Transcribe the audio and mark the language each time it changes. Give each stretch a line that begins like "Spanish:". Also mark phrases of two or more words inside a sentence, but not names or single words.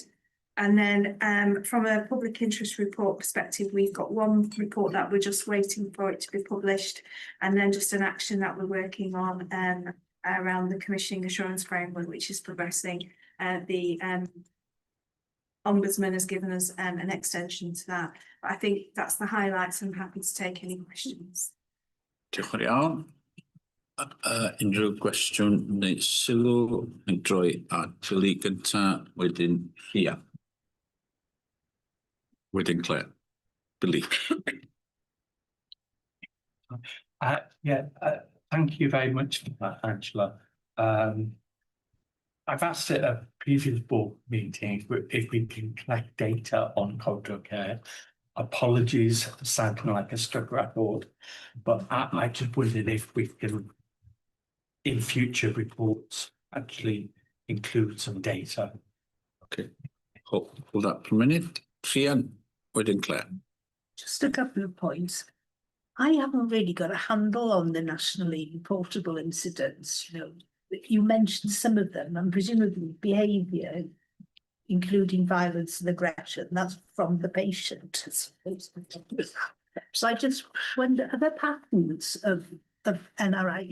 English: And then from a public interest report perspective, we've got one report that we're just waiting for it to be published, and then just an action that we're working on around the commissioning assurance framework, which is progressing. The Ombudsman has given us an extension to that. But I think that's the highlights. I'm happy to take any questions.
Welsh: Diolch yn iawn. Unrhyw gwestiwn neu sylw yn droi at Julie gynta, wedyn Rhia. Wedyn Claire. Billy.
English: Thank you very much for that, Angela. I've asked at a previous board meeting if we can collect data on corridor care. Apologies for sounding like a stuck record, but I just wondered if we can, in future reports, actually include some data. Okay, hold that for a minute.
Welsh: Rhian, wedyn Claire.
English: Just a couple of points. I haven't really got a handle on the nationally reportable incidents. You know, you mentioned some of them, and presumably behaviour including violence and aggression. That's from the patient. So I just wonder, are there patterns of NRI?